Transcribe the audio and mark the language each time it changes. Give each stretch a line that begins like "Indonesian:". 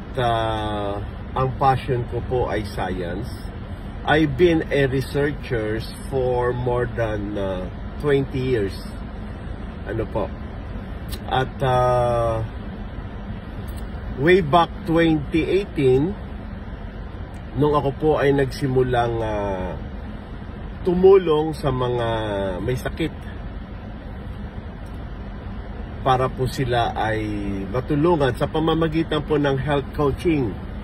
Filipino: At ang passion ko po ay science.
English: I've been a researcher for more than 20 years.
Filipino: Ano po? At way back 2018, nung ako po ay nagsimulang tumulong sa mga may sakit para po sila ay matulungan sa pamamagitan po ng health coaching.